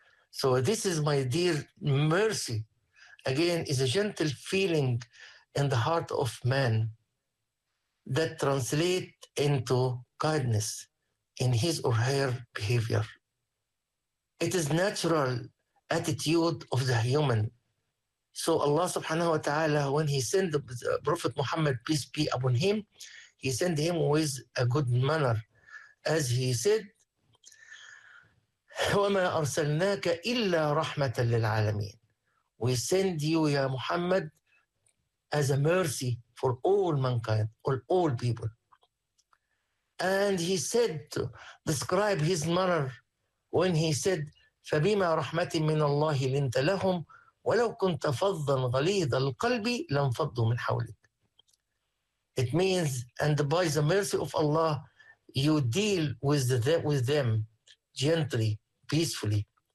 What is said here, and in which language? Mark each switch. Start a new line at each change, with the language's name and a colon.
English: So this is my dear mercy. Again, is a gentle feeling in the heart of man that translate into kindness in his or her behavior. It is natural attitude of the human. So Allah subhanahu wa ta'ala, when he sent the Prophet Muhammad, peace be upon him, he sent him with a good manner. As he said,
Arabic: وَمَا أَرْسَلْنَاكَ إِلَّا رَحْمَةً لِلْعَالَمِينَ.
English: We send you, ya Muhammad, as a mercy for all mankind, all people. And he said, to describe his manner when he said,
Arabic: فَبِمَا رَحْمَةٍ مِّنَ اللَّهِ لِنْتَ لَهُمْ وَلَوْ كُنْتَ فَضًّا غَلِيظَ الْقَلْبِ لَنْفَضُّوا مِنْ حَوْلِكَ.
English: It means, and by the mercy of Allah, you deal with them gently, peacefully.